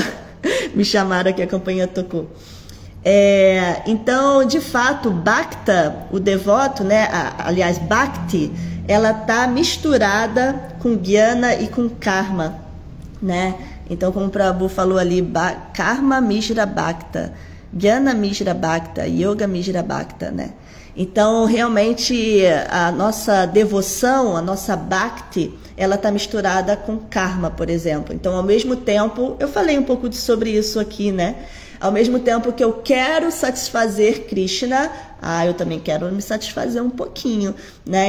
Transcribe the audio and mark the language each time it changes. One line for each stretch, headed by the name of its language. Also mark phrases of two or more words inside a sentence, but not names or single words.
Portuguese: Me chamaram aqui, a campanha tocou. Então, de fato, Bhakta, o devoto, né? Aliás, Bhakti, ela está misturada com Jnana e com Karma, né? Então, como o Prabhu falou ali,
Sanskrit: Karma Mishra Bhakta, Jnana Mishra Bhakta, Yoga Mishra Bhakta,
Portuguese: né? Então, realmente, a nossa devoção, a nossa Bhakti, ela está misturada com Karma, por exemplo. Então, ao mesmo tempo, eu falei um pouco sobre isso aqui, né? Ao mesmo tempo que eu quero satisfazer Krishna, eu também quero me satisfazer um pouquinho, né?